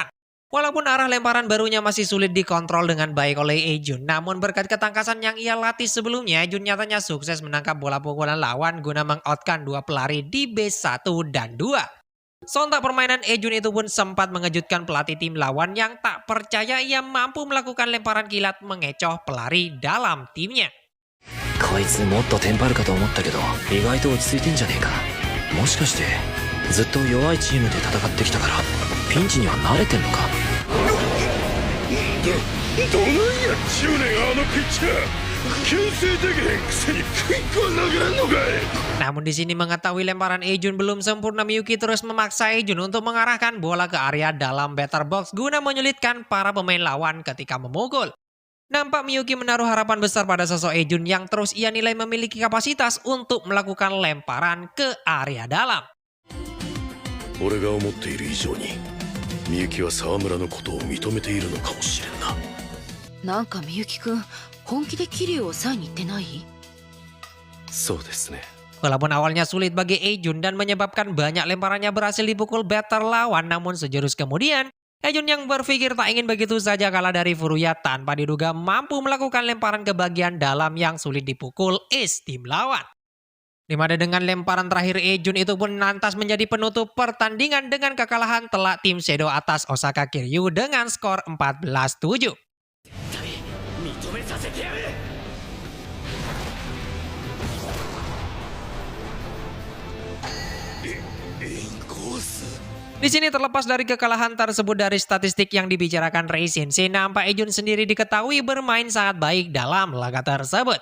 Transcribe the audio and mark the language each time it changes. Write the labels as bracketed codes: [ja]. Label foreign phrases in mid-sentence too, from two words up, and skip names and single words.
[id] Walaupun arah lemparan barunya masih sulit dikontrol dengan baik oleh Eijun, namun berkat ketangkasan yang ia latih sebelumnya, Eijun nyatanya sukses menangkap bola pukulan lawan guna meng-outkan dua pelari di base 1 dan 2. Sontak permainan Eijun itu pun sempat mengejutkan pelatih tim lawan yang tak percaya ia mampu melakukan lemparan kilat mengecoh pelari dalam timnya. [ja] こいつもっとテンパるかと思ったけど意外と落ち着いてんじゃねえか。もしかしてずっと弱いチームで戦ってきたからピンチには慣れてんのか。どないやっちゅうねんあのピッチャー。牽制できへんくせにクイックは投げれんのかい。 [id] Namun di sini mengetahui lemparan Eijun belum sempurna, Miyuki terus memaksa Eijun untuk mengarahkan bola ke area dalam [en] batter box [id] guna menyulitkan para pemain lawan ketika memukul. Nampak Miyuki menaruh harapan besar pada sosok Eijun yang terus ia nilai memiliki kapasitas untuk melakukan lemparan ke area dalam. [ja] 俺が思っている以上にみゆきは沢村のことを認めているのかもしれんな。なんかみゆきくん本気で桐生を抑えに行ってない？そうですね。 [id] Walaupun awalnya sulit bagi Eijun dan menyebabkan banyak lemparannya berhasil dipukul batter lawan, namun sejurus kemudian Eijun yang berpikir tak ingin begitu saja kalah dari Furuya tanpa diduga mampu melakukan lemparan ke bagian dalam yang sulit dipukul ace tim lawan. Dimana dengan lemparan terakhir Eijun itu pun lantas menjadi penutup pertandingan dengan kekalahan telak tim Seido atas Osaka Kiryu dengan skor 14-7. [ja] 認めさせてやる。 [id] Di sini terlepas dari kekalahan tersebut dari statistik yang dibicarakan Rei Sensei, nampak Eijun sendiri diketahui bermain sangat baik dalam laga tersebut.